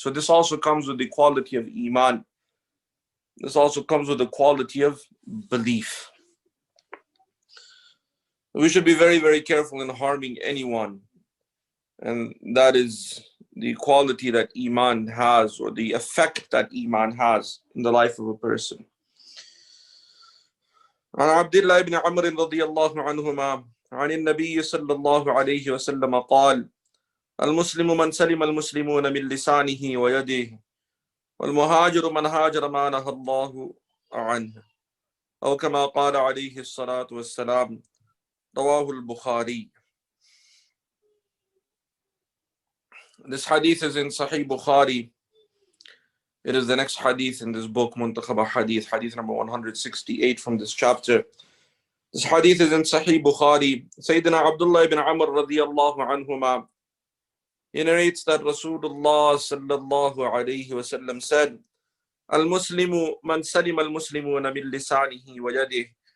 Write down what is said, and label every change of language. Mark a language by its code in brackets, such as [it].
[en] So this also comes with the quality of iman. This also comes with the quality of belief. We should be very, very careful in harming anyone. And that is the quality that iman has, or the effect that iman has in the life of a person. [ar] عن عبد الله بن عمرو رضي الله عنهما عن النبي صلى الله عليه وسلم قال: المسلم من سلم المسلمون من لسانه ويده، والمهاجر من هاجر ما نهى الله عنه، أو كما قال عليه الصلاة والسلام. رواه البخاري. [en] This hadith is in Sahih Bukhari. It is the next hadith in this book, Muntakhab Hadith, hadith number 168 from this chapter. This hadith is in Sahih Bukhari. Sayyidina Abdullah ibn Amr radiyallahu anhuma, he narrates that Rasulullah sallallahu alayhi wasallam said, [ar] Al-Muslimu man salima al-Muslimuna min lisanihi wa yadihi.